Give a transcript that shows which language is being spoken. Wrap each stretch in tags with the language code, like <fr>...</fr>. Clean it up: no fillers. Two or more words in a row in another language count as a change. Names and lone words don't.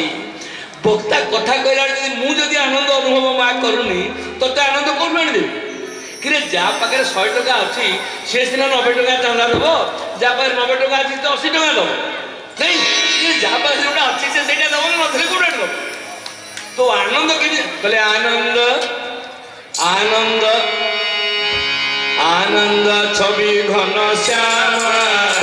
<or>ବକ୍ତା କଥା କହିଲା ଯଦି ମୁଁ ଯଦି ଆନନ୍ଦ ଅନୁଭବ ମା କରୁନି, ତତେ ଆନନ୍ଦ କୋଉଠୁ ଆଣିଦେବି? କିରେ ଯାହା ପାଖରେ 100 ଟଙ୍କା ଅଛି ସେ ସିନା 90 ଟଙ୍କା ଚାନ୍ଦା ଦେବ, ଯାହା ପାଖରେ 90 ଟଙ୍କା ଅଛି ତ 80 ଟଙ୍କା ଦେବ ନାଇଁ, ଯାହା ପାଖରେ ଯୋଉଟା ଅଛି ସେ ସେଇଟା ଦେବ ନା, ନଥିଲେ କୋଉଟା ଦେବ?</or> <bn>তো আনন্দ কি বলে? আনন্দ আনন্দ আনন্দ ছবি ঘন শ্যামা</bn>